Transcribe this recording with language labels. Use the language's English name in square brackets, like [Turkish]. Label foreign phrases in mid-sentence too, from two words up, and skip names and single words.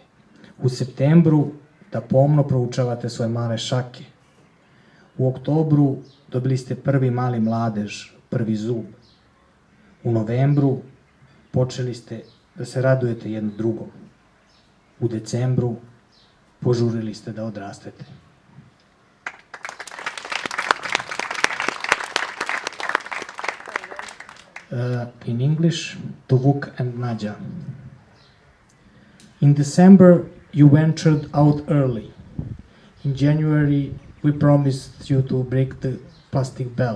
[Serbian] U septembru da pomno proučavate svoje male šake. U oktobru dobili ste prvi mali mladež, prvi zub. U novembru počeli ste da se radujete jedno drugom. U decembru požurili ste da odrastete. [English] In English, to Vuk and Nađa. In December, you ventured out early. In January, we promised you to break the plastic bell.